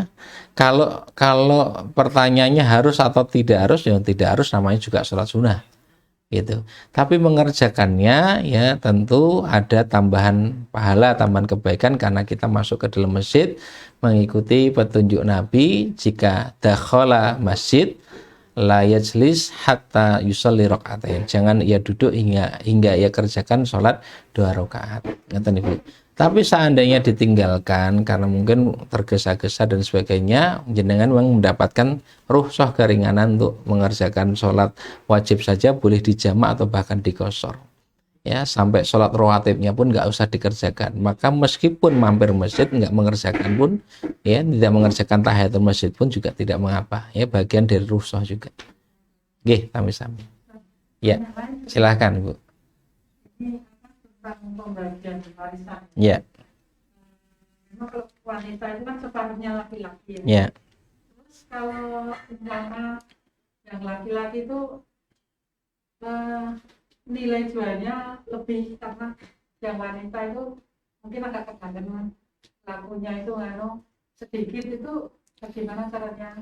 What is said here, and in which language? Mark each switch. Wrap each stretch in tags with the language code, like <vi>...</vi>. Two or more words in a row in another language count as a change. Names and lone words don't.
<id>Kalau pertanyaannya harus atau tidak harus, ya tidak harus, namanya juga sholat sunnah, gitu. Tapi mengerjakannya, ya, tentu ada tambahan pahala, tambahan kebaikan karena kita masuk ke dalam masjid mengikuti petunjuk Nabi, jika</id> <ar>دخل مسجد لا يجلس حتى يصلي ركعتين.</ar> <id>Jangan ia duduk hingga ia kerjakan sholat 2 rakaat.</id> <jv>Ngaten Ibu.</jv> <id>Tapi seandainya ditinggalkan karena mungkin tergesa-gesa dan sebagainya, jenengan memang mendapatkan rukhsah keringanan untuk mengerjakan sholat wajib saja, boleh dijamak atau bahkan dikosor, ya, sampai sholat rawatibnya pun nggak usah dikerjakan. Maka meskipun mampir masjid nggak mengerjakan pun, ya, tidak mengerjakan tahiyatul masjid pun juga tidak mengapa, ya, bagian dari rukhsah juga.</id> <jv>Nggih, sami-sami.</jv> <id>Ya, silahkan Bu. Tentang pembagian warisan. Ya. Memang kalau wanita itu kan separuhnya laki-laki, ya. Ya. Terus kalau umpama yang laki-laki itu nilai jualnya lebih, karena yang wanita itu mungkin agak kegantengan, lakunya itu sedikit, itu bagaimana caranya?</id>